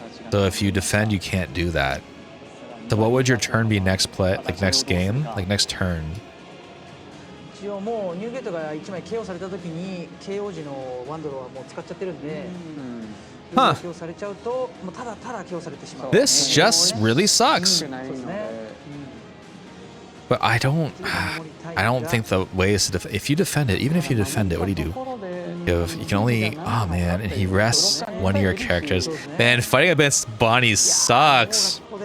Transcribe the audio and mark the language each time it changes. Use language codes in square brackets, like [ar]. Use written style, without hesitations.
[en] So if you defend, you can't do that. So what would your turn be next play, like next game, like next turn? [ja] 一応もうニューゲートが1枚 KO された時に KO 時のワンドローはもう使っちゃってるんで、KO されちゃうともうただただ KO されてしまう。 [en] This just really sucks. But I don't think the way is to if you defend it, even if you defend it, what do you do? You can only, oh man, and he rests one of your characters. Man, fighting against Bonney sucks.